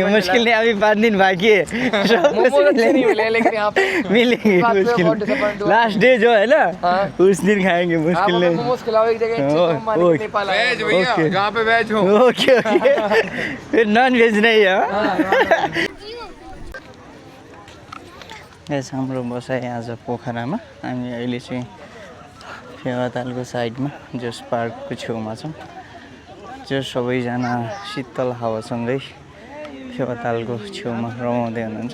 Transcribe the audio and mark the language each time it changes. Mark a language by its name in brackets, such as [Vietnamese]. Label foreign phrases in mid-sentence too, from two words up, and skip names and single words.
[Hindi] मुश्किल नहीं, अभी 5 दिन बाकी है। मोमोज अच्छे नहीं मिले, लेकिन यहाँ पे मिलेंगे। मुश्किल [English] last day [Hindi] जो है ना, उस दिन खाएंगे। मुश्किल नहीं। मोमोज खिलाओ एक जगह। नेपाल वेज भैया, जहाँ पे वेज हो। [English] okay okay. [Hindi] फिर [English] non veg [Hindi] नहीं है। [Nepali] यस हाम्रो बसाइ आज पोखरामा। हामी अहिले चाहिँ फेवातालको साइडमा जोस पार्कको छेउमा छौँ। जो सबैजना शीतल हावासँगै फेवातालको छेउमा रमाउँदै हुनुहुन्छ।